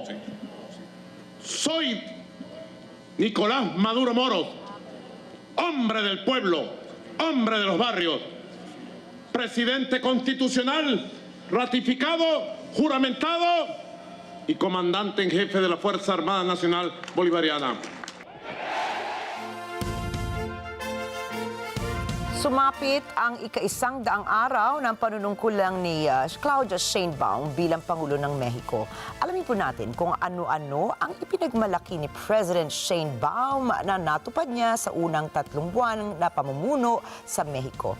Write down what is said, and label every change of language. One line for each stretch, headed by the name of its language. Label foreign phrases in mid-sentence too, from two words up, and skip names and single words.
Spanish: Soy Nicolás Maduro Moros, hombre del pueblo, hombre de los barrios, presidente constitucional, ratificado, juramentado y comandante en jefe de la Fuerza Armada Nacional Bolivariana.
Filipino: Sumapit ang ika-100 araw ng panunungkulang ni Claudia Sheinbaum bilang Pangulo ng Mexico. Alamin po natin kung ano-ano ang ipinagmalaki ni President Sheinbaum na natupad niya sa unang 3 buwan na pamumuno sa Mexico.